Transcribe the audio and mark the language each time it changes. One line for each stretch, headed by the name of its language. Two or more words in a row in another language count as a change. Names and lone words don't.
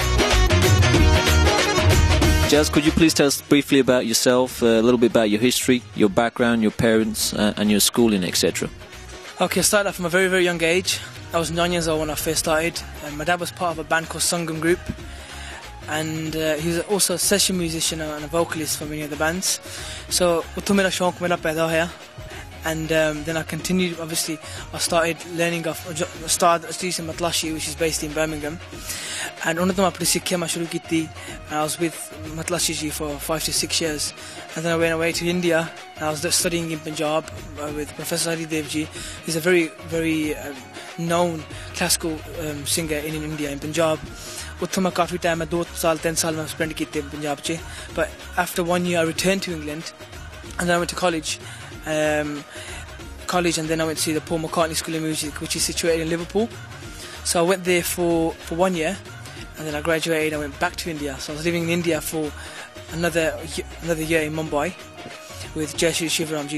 English: Jaz, could you please tell us briefly about yourself, a little bit about your history, your background, your parents and your schooling, etc.? Okay, I started off from a very, very young age. I was 9 years old when I first started. And my dad was part of a band called Sangam Group. And he was also a session musician and a vocalist for many of the bands. So,
Punjabi: ਉਥੋਂ ਮੇਰਾ ਸ਼ੌਕ ਮੇਰਾ ਪੈਦਾ ਹੋਇਆ.
English: And then I continued, obviously, I started learning off, started studying Matlashi, which is based in Birmingham. And one of them I was with Matlashi ji for 5 to 6 years. And then I went away to India, and I was studying in Punjab with Professor Hari Dev ji. He's a very, very known classical singer in India, in Punjab.
Hindi: Utho मैं काफी टाइम में 2 साल 3 साल में spent किए थे पंजाब चे.
English: But after 1 year I returned to England, and then I went to college. And then I went to the Paul McCartney School of Music, which is situated in Liverpool. So I went there for 1 year, and then I graduated. I went back to India. So I was living in India for another year in Mumbai with Jaz Dhami.